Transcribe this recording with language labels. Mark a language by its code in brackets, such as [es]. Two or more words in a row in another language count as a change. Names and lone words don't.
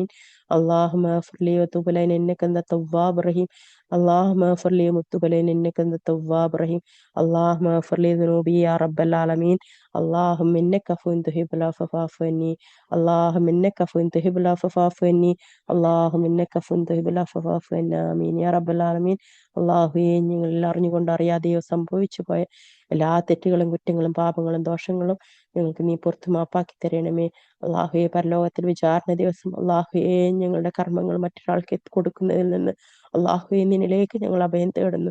[ar] اللهم اغفر لي وتوب إلي إنك أنت التواب الرحيم. اللهم اغفر لي وتوب إلي إنك أنت التواب الرحيم. اللهم اغفر لي ذنوبي يا رب العالمين. اللهم إنك عفو تحب العفو فاعف عني. اللهم إنك عفو تحب العفو فاعف عني. اللهم إنك عفو تحب العفو فاعف عنا. آمين يا رب العالمين. [ml] അല്ലാഹുവേ, ഞങ്ങൾ അറിഞ്ഞുകൊണ്ട് അറിയാതെയോ സംഭവിച്ചു പോയ എല്ലാ തെറ്റുകളും കുറ്റങ്ങളും പാപങ്ങളും ദോഷങ്ങളും ഞങ്ങൾക്ക് നീ പുറത്ത് മാപ്പാക്കി തരണമേ. അല്ലാഹുവേ, പരലോകത്തിൽ വിചാരണ ദിവസം അല്ലാഹുവേ, ഞങ്ങളുടെ കർമ്മങ്ങൾ മറ്റൊരാൾക്ക് കൊടുക്കുന്നതിൽ നിന്ന് അല്ലാഹുവേ നിന്നിലേക്ക് ഞങ്ങൾ അഭയം തേടുന്നു.